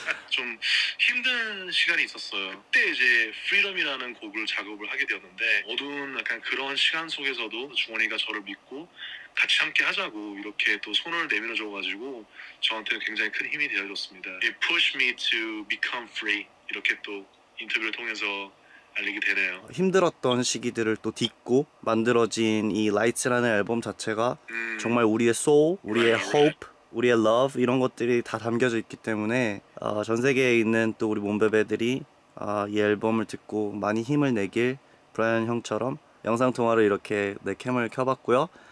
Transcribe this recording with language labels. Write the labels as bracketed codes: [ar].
[ko] 좀 힘든 시간이 있었어요. 그때 이제 프리덤이라는 곡을 작업을 하게 되었는데 어두운 약간 그런 시간 속에서도 주원이가 저를 믿고 같이 함께 하자고 이렇게 또 손을 내밀어 줘가지고 저한테는 굉장히 큰 힘이 되어줬습니다. [en] It pushed me to become free. [ko] 이렇게 또 인터뷰를 통해서 알리게 되네요. 힘들었던 시기들을 또 딛고 만들어진 이 라이츠라는 앨범 자체가 정말 우리의 soul, 우리의 hope, 우리의 love 이런 것들이 다 담겨져 있기 때문에 전 세계에 있는 또 우리 몸베베들이 이 앨범을 듣고 많이 힘을 내길 브라이언 형처럼 영상 통화로 이렇게 내 캠을 켜봤고요.